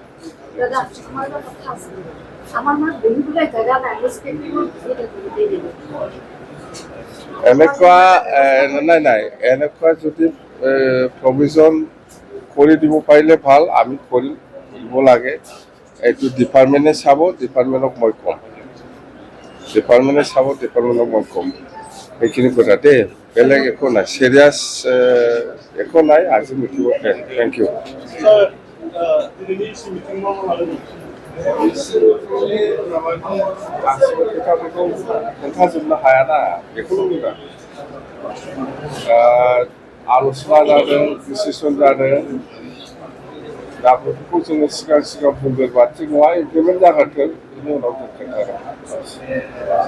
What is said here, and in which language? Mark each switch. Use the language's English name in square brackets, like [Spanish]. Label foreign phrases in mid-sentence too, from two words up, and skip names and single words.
[Assamese] এনেকুৱা নাই এনেকুৱা যদি প্ৰভিজন কৰি দিব পাৰিলে ভাল আমি কৰি দিব লাগে এইটো ডিপাৰ্টমেণ্টে চাব ডিপাৰ্টমেণ্টক মই ক'ম ডিপাৰ্টমেণ্টক মই ক'ম সেইখিনি কথা দেই বেলেগ একো নাই চিৰিয়াছ একো নাই আজি মিটিং [English] thank you [Bodo] खोन्थाजोबनो हायाना बेखौल' बुंदों आल'सना जादों डिसिसन जादों दा बेफोरखौ जोङो सिगां बुंगोरबा थिग नङा इमप्लिमेन्ट जागोन बेनि उनाव जों खोन्थागोन